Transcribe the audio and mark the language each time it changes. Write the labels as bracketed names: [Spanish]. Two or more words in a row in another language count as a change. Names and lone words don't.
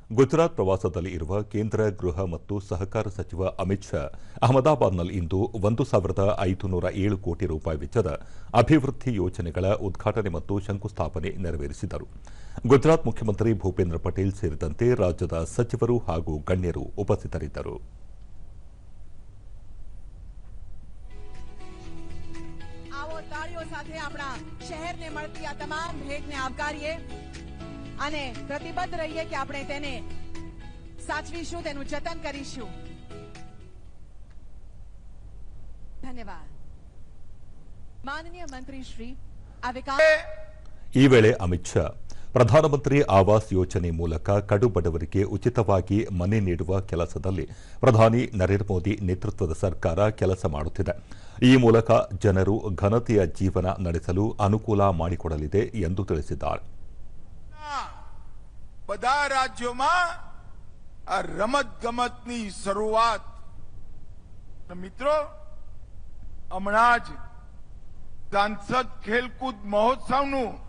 [Kannada] ಗುಜರಾತ್ ಪ್ರವಾಸದಲ್ಲಿ ಇರುವ ಕೇಂದ್ರ ಗೃಹ ಮತ್ತು ಸಹಕಾರ ಸಚಿವ ಅಮಿತ್ ಶಾ ಅಹಮದಾಬಾದ್ನಲ್ಲಿಂದು 1,507 ಕೋಟಿ ರೂಪಾಯಿ ವೆಚ್ಚದ ಅಭಿವೃದ್ಧಿ ಯೋಜನೆಗಳ ಉದ್ಘಾಟನೆ ಮತ್ತು ಶಂಕುಸ್ಥಾಪನೆ ನೆರವೇರಿಸಿದರು. ಗುಜರಾತ್ ಮುಖ್ಯಮಂತ್ರಿ ಭೂಪೇಂದ್ರ ಪಟೇಲ್ ಸೇರಿದಂತೆ ರಾಜ್ಯದ ಸಚಿವರು ಹಾಗೂ ಗಣ್ಯರು ಉಪಸ್ಥಿತರಿದ್ದರು. [Gujarati] શહેરને મળતી આ તમામ ભેટને આવકારીએ અને પ્રતિબદ્ધ રહીએ કે આપણે તેને સાચવીશું, તેનું જતન કરીશું. ધન્યવાદ. માનનીય મંત્રી શ્રી આ વિકાસ [Kannada] ಈ ವೇಳೆ ಅಮಿತ್ ಶಾ ಪ್ರಧಾನಮಂತ್ರಿ ಆವಾಸ್ ಯೋಜನೆ ಮೂಲಕ ಕಡು ಬಡವರಿಗೆ ಉಚಿತವಾಗಿ ಮನೆ ನೀಡುವ ಕೆಲಸದಲ್ಲಿ ಪ್ರಧಾನಿ ನರೇಂದ್ರ ಮೋದಿ ನೇತೃತ್ವದ ಸರ್ಕಾರ ಕೆಲಸ ಮಾಡುತ್ತಿದೆ. ಈ ಮೂಲಕ ಜನರು ಘನತೆಯ ಜೀವನ ನಡೆಸಲು ಅನುಕೂಲ ಮಾಡಿಕೊಡಲಿದೆ ಎಂದು ತಿಳಿಸಿದ್ದಾರೆ. [Gujarati] બધા રાજ્યોમાં આ રમતગમતની શરૂઆત મિત્રો હમણાં જ સાંસદ ખેલકૂદ મહોત્સવનું